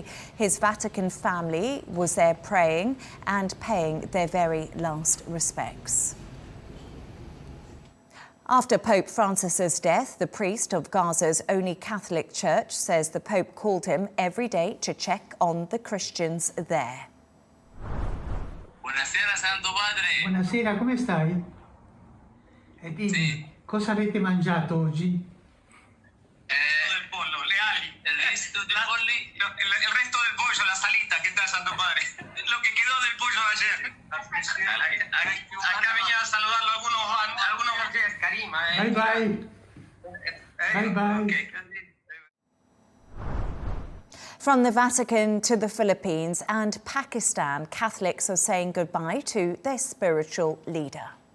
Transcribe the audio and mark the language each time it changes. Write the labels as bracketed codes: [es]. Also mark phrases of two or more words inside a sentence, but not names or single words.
[en] His Vatican family was there praying and paying their very last respects. After Pope Francis's death, the priest of Gaza's only Catholic church says the Pope called him every day to check on the Christians there. [it] Buonasera, Santo Padre. Buonasera, come stai? E dimmi, Sì. cosa avete mangiato oggi? Del pollo, le ali. [es] El resto de polli. El resto del pollo, la salita, ¿qué tal, Santo Padre? Lo que quedó del pollo de ayer. Acá venía a saludarlo algunos Karima. [en] Bye bye. Bye bye. Okay. From the Vatican to the Philippines and Pakistan, Catholics are saying goodbye to their spiritual leader.